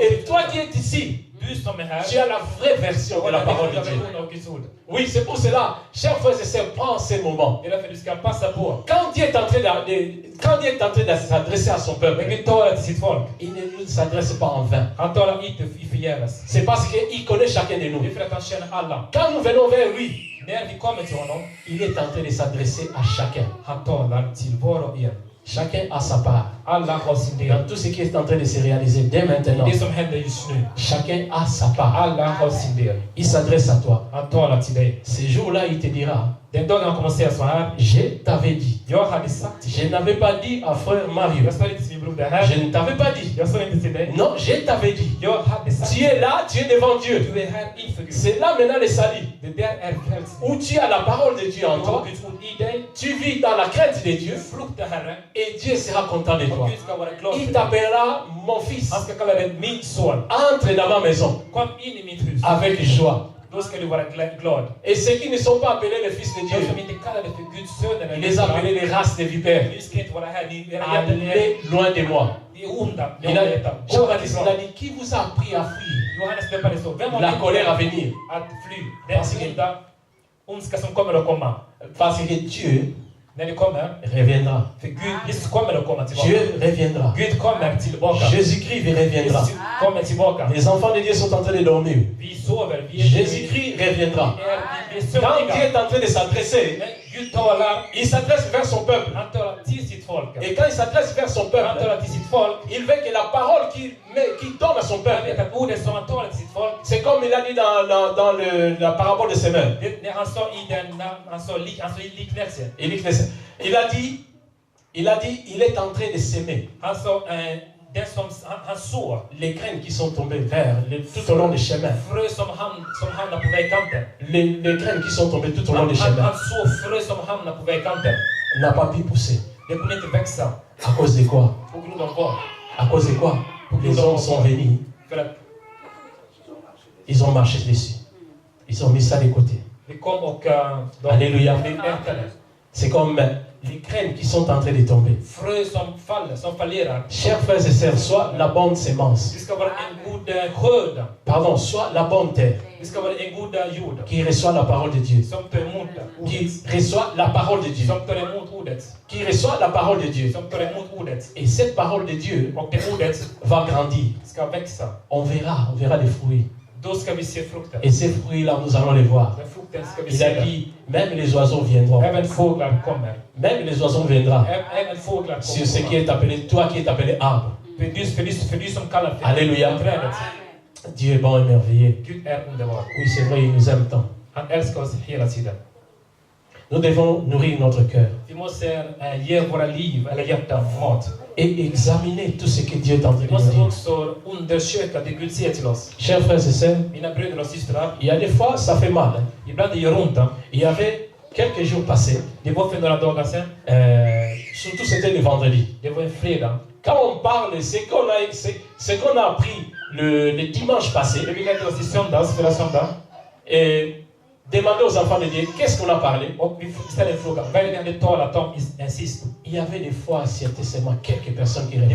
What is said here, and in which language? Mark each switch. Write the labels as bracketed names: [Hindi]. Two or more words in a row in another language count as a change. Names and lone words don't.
[French] Et [Swedish] Guds [French] toi [Swedish] ord. [French] qui es ici, [Swedish] Du som är här, [French] tu as la vraie version de la parole de [Swedish] den [French] Dieu. [Swedish] riktiga versionen av Guds ord. [French] Oui, c'est pour cela, chers frères et sœurs, prends ces moments. [Swedish] Det är därför du ska passa på. [French] Quand Dieu est en train de s'adresser à son [Swedish] När [French] peuple, [Swedish] Gud talar till sitt folk, [French] il ne nous s'adresse pas en vain. [Swedish] han talar inte i förgäves. [French] C'est parce qu'il connaît chacun de nous. [Swedish] Det är för att han känner alla. [French] Quand nous venons vers lui, [Swedish] När vi kommer till honom, [French] il est en train de s'adresser à chacun. [Swedish] han talar till var och en. [French] Chacun a sa part. [Swedish] Alla har sin del. [French] Dans tout ce qui est en train de se réaliser dès maintenant, [Swedish] Det som händer just nu, [French] chacun a sa part. [Swedish] alla har sin del. [French] Il s'adresse à toi. [Swedish] Han talar till dig. [French] Ce jour-là, il te dira, [Swedish] Den dagen han kommer att säga så här, [French] je t'avais dit. [Swedish] jag hade sagt till dig. [French] Je n'avais pas dit à frère Mario. [Swedish] Jag sa inte till min broder här, [French] Je ne t'avais pas dit. [Swedish] jag sa inte till dig. [French] Non, je t'avais dit. [Swedish] Jag hade sagt [French] Tu es là, tu es devant Dieu. [Swedish] du är här inför Gud. [French] C'est là maintenant le salut. [Swedish] Det där är frälsning. [French] Où tu as la parole de Dieu en [Swedish] Du [French] toi. [Swedish] har Guds ord i dig. [French] Tu vis dans la crainte de Dieu. [Swedish] Frukta Herren. [French] Et Dieu sera content de [Swedish] Och [French] toi. [Swedish] Gud ska vara glad [French] Il [Swedish] för dig. [French] t'appellera mon fils. [Swedish] Han ska kalla dig min son. [French] Entre dans ma maison [Swedish] Kom in i mitt hus. [French] avec joie. [Swedish] Då ska du vara glad. [French] Et ceux qui ne sont pas appelés les fils de [Swedish] De [French] Dieu, [Swedish] som inte kallar dig för Guds söner. [French] il les a appelés les races de vipères. [Swedish] Ni ska inte vara här. Ni era hjärtan är [French] Allez loin de moi. [Swedish] onda. [French] Il a, Jean-Baptiste il a dit, qui vous a appris à fuir [Swedish] Johannes döpare så. Vem har [French] la [Swedish] lärt [French] colère à [Swedish] dig [French] venir? [Swedish] att fly? Den ondska som kommer att komma. [French] Parce que Dieu [Swedish] När det kommer. [French] reviendra. [Swedish] För Gud, Jesus kommer att komma tillbaka. [French] Dieu reviendra. [Swedish] Gud kommer tillbaka. [French] Jésus-Christ reviendra. [Swedish] Jesus kommer tillbaka. [French] Les enfants de Dieu sont en train de dormir. [Swedish] Vi sover. [French] Jésus-Christ reviendra. [Swedish] Vi är [French] Quand Dieu [Swedish] sömniga. [French] est en train de s'adresser, [Swedish] Men Gud talar. [French] il s'adresse vers son peuple. [Swedish] Han talar till sitt folk. [French] Et quand il s'adresse vers son [Swedish] Han [French] peuple, [Swedish] talar till sitt folk. [French] il veut que la parole qu'il donne à son [Swedish] Han [French] peuple, [Swedish] vet att ordet som han talar till sitt folk. [French] c'est comme il a dit dans la parabole de semeur. [Swedish] När han sa i den, han sa i liknelsen. [French] Il a dit, il est en train de s'aimer. [Swedish] Han sa, den som han såg. [French] Les graines qui sont tombées tout au long des chemins. [Swedish] Frö som hamnar på vägkanten. [French] Les graines qui sont tombées tout au long des chemins [Swedish] Han såg frö som hamnar på vägkanten. [French] n'a pas pu pousser. [Swedish] Det kunde inte växa. [French] À cause de quoi? [Swedish] På grund av vad? [French] À cause de quoi? Les hommes sont venus, [Swedish] För att [French] ils ont marché dessus. Ils ont mis ça de côté. [Swedish] vi kom och [French] Alléluia. [Swedish] de ätade. [French] C'est comme les graines qui sont en train de tomber. [Swedish] Frö som faller, som fallerar. [French] Chers frères et sœurs, soit la bonne sémence, [Swedish] Det ska vara en god skörd. [French] pardon, soit la bonne terre [Swedish] Det ska vara en god jord. [French] qui reçoit la parole de Dieu, [Swedish] Som tar emot [French] qui [Swedish] ordet. [French] reçoit la parole de Dieu, [Swedish] Som tar emot ordet. [French] qui reçoit la parole de Dieu. [Swedish] Som tar emot ordet. [French] Et cette parole de Dieu [Swedish] Och det ordet [French] va grandir. [Swedish] ska växa. [French] On verra des fruits. [Swedish] Då ska vi se frukten. [French] Et ces fruits-là, nous allons les voir. [Swedish] Den frukten ska vi [French] Il [Swedish] se [French] a [Swedish] där. [French] dit, même les oiseaux viendront. [Swedish] Även fåglar kommer. [French] Même les oiseaux viendront [Swedish] Även fåglar [French] sur ce qui [Swedish] kommer. [French] est appelé, toi qui es appelé arbre. [Swedish] För du som kallar för [French] Alléluia. [Swedish] trädet. [French] Dieu est bon et merveilleux. [Swedish] Gud är underbar. [French] Oui, c'est vrai, il nous aime tant. [Swedish] Han älskar oss hela tiden. [French] Nous devons nourrir notre cœur [Swedish] Vi måste ge våra liv eller hjärtan mat. [French] et examiner tout ce que Dieu est en train [Swedish] Vi [French] de nous [Swedish] måste [French] dire. [Swedish] också undersöka det Gud säger till oss. [French] Chers frères et sœurs, [Swedish] Mina bröder och systrar, [French] il y a des fois, ça fait mal. Hein. [Swedish] ibland det gör ont. [French] Il y avait quelques jours passés, [Swedish] Det var för några dagar sedan. [French] surtout c'était le vendredi. [Swedish] Det var en fredag. [French] Quand on parle, ce qu'on a appris le dimanche passé, [Swedish] Det vi lärde oss i söndags, förra söndag. [French] et demander aux enfants de Dieu, qu'est-ce qu'on a parlé? [Swedish] Och vi ställde en fråga. Vad är det vi hade talat om sist? [French] Il y avait des fois, c'était seulement quelques personnes qui